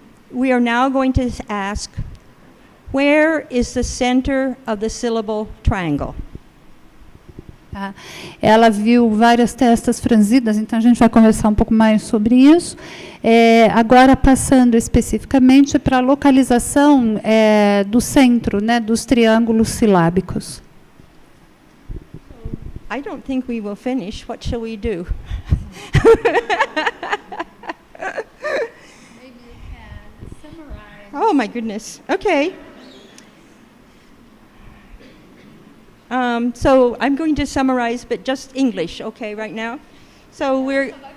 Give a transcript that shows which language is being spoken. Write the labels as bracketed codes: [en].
[en] We are now going to ask, where is the center of the syllable triangle? [pt] Tá? Ela viu várias testas franzidas, então a gente vai conversar um pouco mais sobre isso. Agora, passando especificamente para a localização do centro, né, dos triângulos silábicos. [en] I don't think we will finish. What shall we do? Maybe you can summarize. Oh my goodness. Okay. So I'm going to summarize, but just English, okay, right now? So we're...